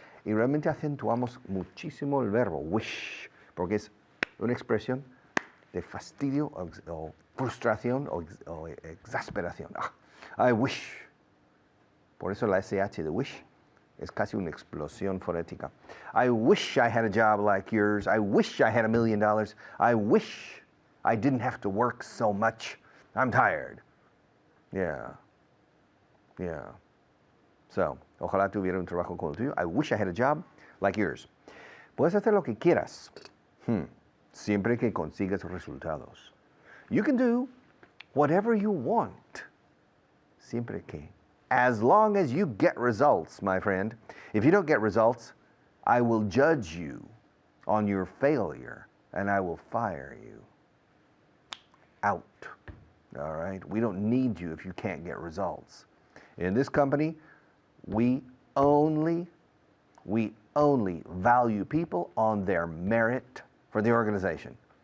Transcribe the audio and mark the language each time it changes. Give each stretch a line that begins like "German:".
Spanish: Y realmente acentuamos muchísimo el verbo wish, porque es una expresión de fastidio o frustración o exasperación.
English: I wish.
Spanish: Por eso la SH de wish es casi una explosión fonética.
English: I wish I had a job like yours. I wish I had $1 million. I wish I didn't have to work so much. I'm tired. Yeah.
Spanish: So, ojalá tuviera un trabajo como el tuyo.
English: I wish I had a job like yours.
Spanish: Puedes hacer lo que quieras, siempre que consigas resultados.
English: You can do whatever you want,
Spanish: siempre que.
English: As long as you get results, my friend. If you don't get results, I will judge you on your failure and I will fire you. Out. all right? We don't need you if you can't get results. In this company, we only value people on their merit for the organization.